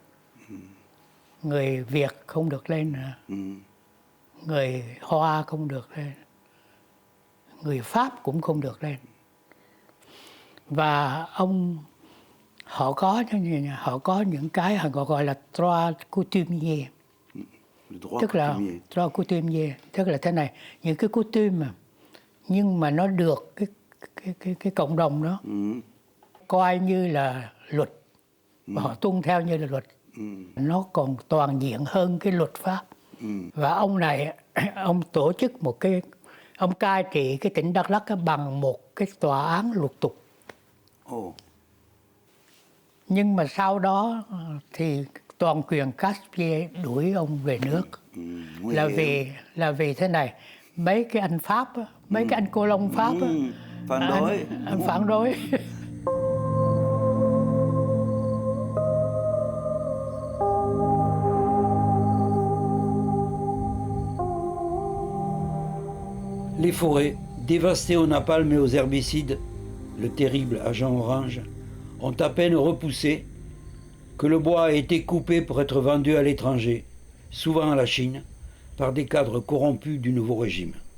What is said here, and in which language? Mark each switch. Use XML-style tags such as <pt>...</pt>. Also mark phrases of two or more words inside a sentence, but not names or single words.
<vi>Người Việt không được lên, người Hoa không được lên, người Pháp cũng không được lên. Và họ có những cái họ gọi là</vi> <fr>droit coutumier,</fr> <vi>tức là</vi> <fr>droit coutumier,</fr> <vi>tức là thế này, những cái coutume mà nhưng mà nó được cái cộng đồng đó coi như là luật và họ tuân theo như là luật. Nó còn toàn diện hơn cái luật pháp. Và ông này, ông tổ chức ông cai trị cái tỉnh Đắk Lắk bằng một cái tòa án luật tục. Nhưng mà sau đó thì toàn quyền Caspier đuổi ông về nước. Là vì thế này, mấy cái anh Pháp, mấy cái anh cô Long Pháp anh phản đối.</vi> <fr>Les forêts, dévastées au napalm et aux herbicides, le terrible agent orange, ont à peine repoussé que le bois a été coupé pour être vendu à l'étranger, souvent à la Chine, par des cadres corrompus du nouveau régime.</fr>